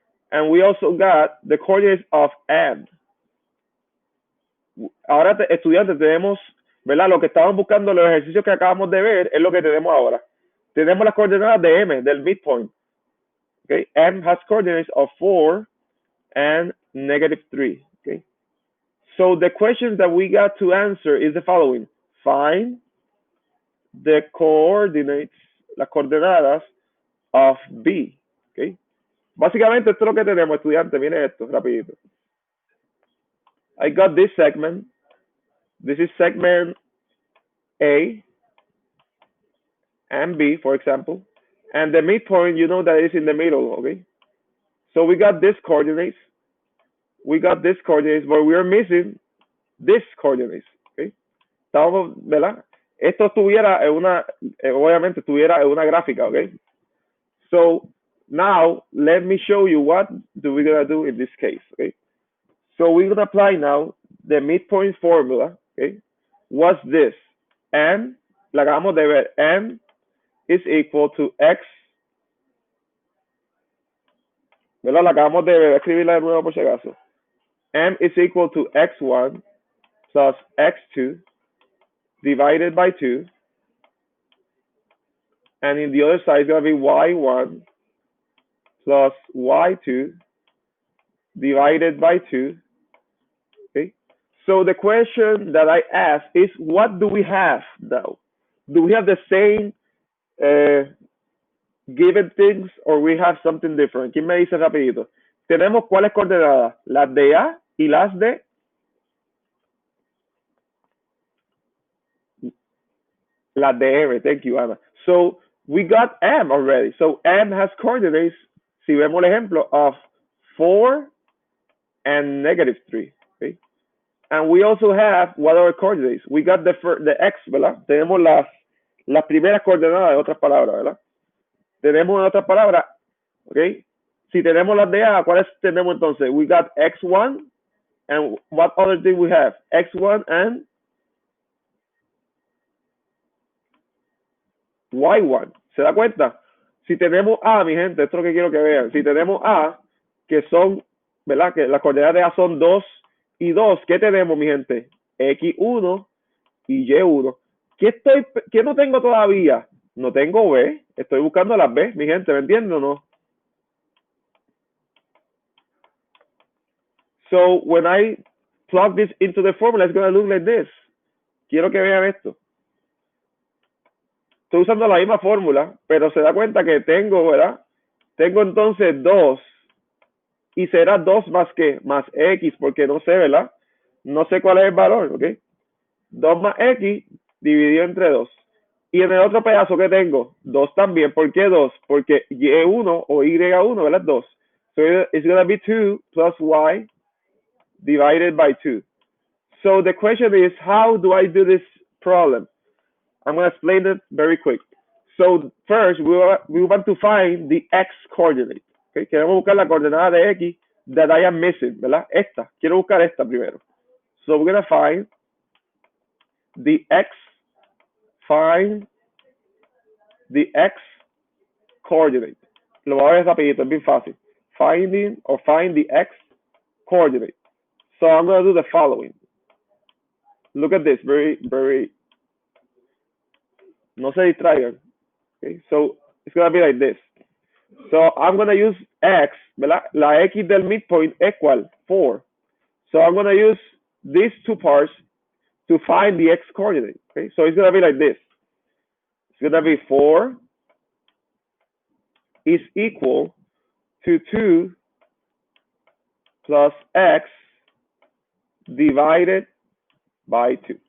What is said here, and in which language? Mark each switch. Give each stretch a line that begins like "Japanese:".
English: And we also got the coordinates of M.
Spanish: Ahora, estudiantes, tenemos, ¿verdad? Lo que estábamos buscando, los ejercicios que acabamos de ver, es lo que tenemos ahora. Tenemos las coordenadas de M, del midpoint.
English: Okay, M has coordinates of 4 and -3. Okay, so the questions that we got to answer is the following: find the coordinates,
Spanish: las coordenadas
English: of B.
Spanish: Okay, básicamente esto es lo que tenemos, estudiante. Mire esto, rapidito.
English: I got this segment. This is segment A and B, for example. And the midpoint, you know that is in the middle, okay? So we got this coordinates. We got this coordinates, but we are missing this coordinates, okay?
Spanish: Estamos, ¿verdad? Esto estuviera en una, obviamente estuviera en una gráfica, okay?
English: So now let me show you what we're gonna do in this case, okay? So we're gonna apply now the midpoint formula, okay? What's this?
Spanish: M, la acabamos de ver,
English: M is equal to X,
Spanish: ¿verdad? La acabamos de ver, escribirla de nuevo por si acaso.
English: M is equal to X1 plus X2 divided by 2 and in the other side it's gonna be y1 plus y2 divided by 2. Okay. So the question that I ask is, what do we have now? Do we have the same uh, given things or we have something different?
Spanish: ¿Quién me dice rapidito? Tenemos cuáles coordenadas? Las de A y las de M.
English: Thank you, Ana. So we got M already. So M has coordinates,
Spanish: si vemos el ejemplo,
English: of 4 and -3. Okay? And we also have what are coordinates? We got the X,
Spanish: ¿verdad? Tenemos las primeras coordenadas, de otras palabras, ¿verdad? Tenemos en otras palabras, ¿ok? Si tenemos las de A, ¿cuáles tenemos entonces?
English: We got X1, and what other thing we have? X1 and Y1.
Spanish: ¿Se da cuenta? Si tenemos A, mi gente, esto es lo que quiero que vean. Si tenemos A, que son, ¿verdad? Que las coordenadas de A son 2 y 2, ¿qué tenemos, mi gente? X1 y Y1. ¿Qué no tengo todavía? No tengo B. Estoy buscando las B, mi gente, ¿me entienden o no?
English: So when I plug this into the formula, it's going to look like this.
Spanish: Quiero que vean esto. Estoy usando la misma fórmula, pero se da cuenta que tengo, ¿verdad? Tengo entonces 2 y será 2 más qué? Más X, porque no sé, ¿verdad? No sé cuál es el valor, ¿ok? 2 más X dividido entre 2. Y en el otro pedazo que tengo, 2 también. ¿Por qué 2? Porque Y1 o Y1, ¿verdad? 2.
English: So it's going to be 2 plus Y divided by 2. So the question is, how do I do this problem? I'm going to explain it very quick. So first, we want to find the X coordinate. Okay?
Spanish: Queremos buscar la coordenada de X
English: that I am missing,
Spanish: ¿verdad? Esta. Quiero buscar esta primero.
English: So we're going to find the X, find the X coordinate.
Spanish: Lo voy a ver rapidito, es bien fácil.
English: Finding or find the X coordinate. So I'm going to do the following. Look at this, very,
Spanish: no se distraigan.
English: Okay, so it's going to be like this. So I'm going to use X,
Spanish: ¿verdad? La X del midpoint equal 4.
English: So I'm going to use these two parts to find the X coordinate. Okay, so it's going to be like this. It's going to be 4 is equal to 2 plus X divided by 2.